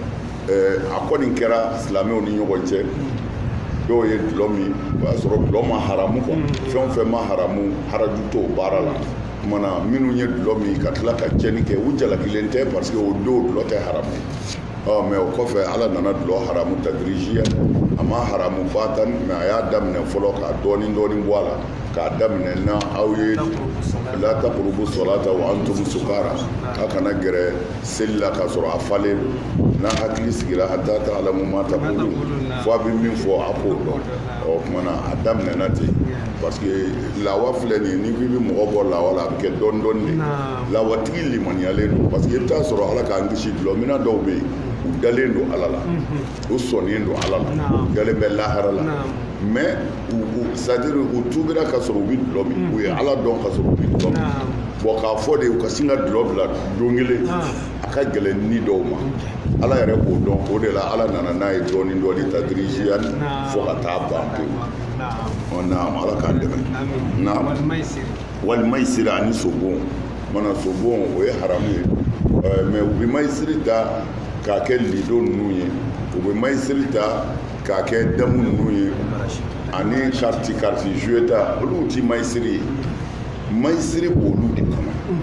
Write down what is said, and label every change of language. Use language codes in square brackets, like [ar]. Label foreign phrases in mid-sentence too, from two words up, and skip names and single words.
[bm] a kɔni kɛra silamɛw ni ɲɔgɔn cɛ dɔw ye dulɔ min o y'a sɔrɔ dulɔ ma haramu quoi fɛn o fɛn ma haramu haraju t'o baara la kumana minnu ye dulɔ min ka tila ka cɛnni kɛ u jalakilen tɛ [fr] parce que [bm] o don dulɔ tɛ haramu mais o kɔfɛ ala nana dulɔ haramu tadrijiya a ma haramu batan mais a y'a daminɛ fɔlɔ ka dɔɔnin dɔɔnin bɔ a la k'a daminɛ na aw ye [ar] لا تقربوا الصلاة وأنتم سكارى [bm] a kana gɛrɛ seli la k'a sɔrɔ a falen don n'a hakili sigira [ar] حتى تعلموا ما تقولون [bm] fo a bɛ min fɔ a k'o dɔn ɔ kumana a daminɛna ten [fr] parce que [bm] lawa filɛ nin ye n'i ko i bɛ mɔgɔ bɔ lawa la a bɛ kɛ dɔɔnin dɔɔnin de lawatigi limaniyalen don [fr] parce que [bm] i bɛ taa sɔrɔ ala k'an kisi dulɔmina dɔw bɛ yen u dalen don ala la u sɔnnen don ala la u dalen bɛ lahara la [fr] mais c'est à dire [bm] u tubira ka sɔrɔ u bɛ dulɔ min u ye ala dɔn ka sɔrɔ u bɛ dulɔ min bon k'a fɔ de u ka sin ka dulɔ bila don kelen a ka gɛlɛn ni dɔw ma ala yɛrɛ k'o dɔn o de la ala nana n'a ye dɔɔnin dɔɔnin tadrijiya fo ka taa ban pewu naam ala k'an dɛmɛ naam walimaisiri ani sobon mana sobon o ye haramu ye mais u bɛ maisiri ta k'a kɛ lido ninnu ye u bɛ maisiri ta k'a kɛ damu ninnu ye ani kariti jouet ta olu ti maisiri ye maisiri b'olu de kɔnɔ